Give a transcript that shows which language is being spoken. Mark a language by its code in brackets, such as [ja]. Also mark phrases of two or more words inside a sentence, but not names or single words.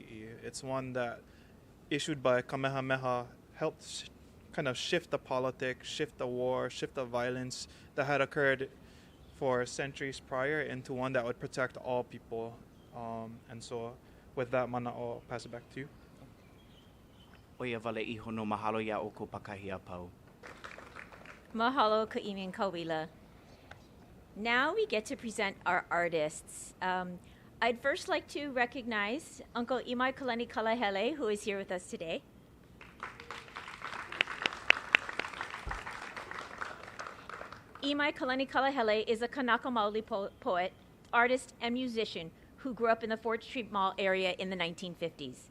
[en] It's one that, issued by Kamehameha, helped kind of shift the politic, shift the war, shift the violence that had occurred for centuries prior into one that would protect all people. And so with that, mana, I'll pass it back to you. [haw] Oia wale iho no mahalo ia o ko pakahia Pau. [en] Mahalo Ka'imi and Kawila. Now we get to present our artists. I'd first like to recognize Uncle Imaikalani Kalahele, who is here with us today. Imaikalani Kalahele is a Kanaka Maoli poet, artist, and musician who grew up in the 4th Street Mall area in the 1950s.